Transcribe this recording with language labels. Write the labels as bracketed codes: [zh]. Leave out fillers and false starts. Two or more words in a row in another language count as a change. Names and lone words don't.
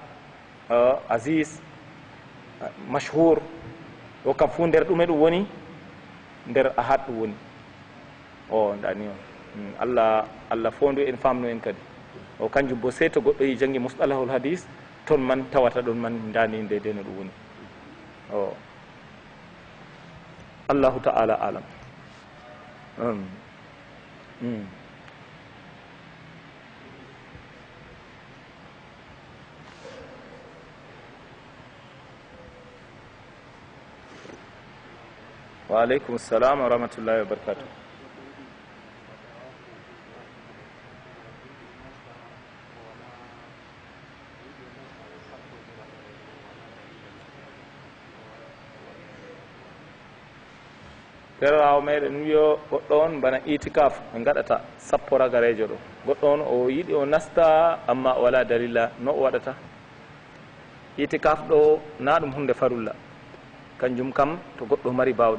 [ff] asis mashhur ɗo kam fu nder ɗume ɗum woni nder ahad ɗum woni o dani on allah fondu en famnu en kadi o kanjum bo sey to goɗɗo yi jangi [ar] مصطلح الحديث [ff] toon man tawata ɗon man dani ndede no ɗum woni o [ar] الله تعالى أعلم. وعليكم السلام ورحمة الله وبركاته. ferawo meɗen wiyo goɗɗo on bana itikaf ɓe gaɗata sappo ragarejo ɗo goɗɗo on o yiɗi o nasta amma o wala dalila no o waɗata itikaf ɗo na ɗum hunde farulla kanjum kam to goɗɗo mari